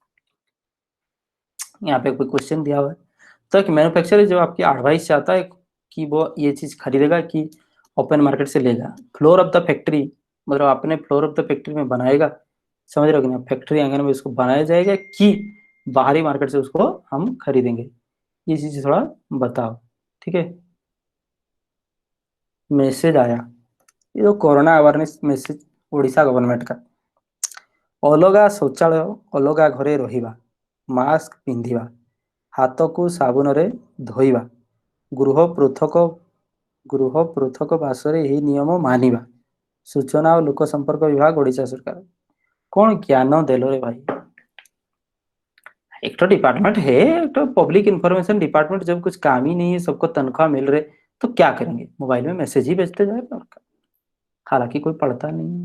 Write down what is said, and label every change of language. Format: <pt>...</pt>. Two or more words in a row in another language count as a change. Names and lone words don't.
<hi>यहाँ पे कोई क्वेश्चन दिया हुआ है, तो एक मैन्युफैक्चरर जो आपकी एडवाइस चाहता है कि वो ये चीज खरीदेगा कि</hi> <en>open market</en> <hi>से लेगा,</hi> <en>floor of the factory</en> <hi>मतलब अपने</hi> <en>floor of the factory</en> <hi>में बनाएगा, समझ रहे हो कि ना, फैक्ट्री आंगन में उसको बनाया जाएगा कि बाहरी मार्केट से उसको हम खरीदेंगे, ये चीज थोड़ा बताओ। ठीक है, मैसेज आया, ये तो</hi> <en>corona awareness message</en> <hi>ओडिशा गवर्नमेंट का।</hi> <or>ଅଲଗା ଶୌଚାଳୟ, ଅଲଗା ଘରେ ରହିବା, ମାସ୍କ ପିନ୍ଧିବା, हाथକୁ ସାବୁନରେ ଧୋଇବା, ଗୃହ ପୃଥକ ଗୃହ ପୃଥକ ବାସରେ ଏହି ନିୟମ ମାନିବା,</or> <hi>सूचना और लोक संपर्क विभाग ओडिशा सरकार। कौन ज्ञान देलो रे भाई, एक तो डिपार्टमेंट है, एक तो</hi> <en>public information department,</en> <hi>जब कुछ काम ही नहीं है, सबको तनख्वाह मिल रहे, तो क्या करेंगे, मोबाइल में मैसेज ही भेजते जाए और क्या। हालांकि कोई पढ़ता नहीं।</hi>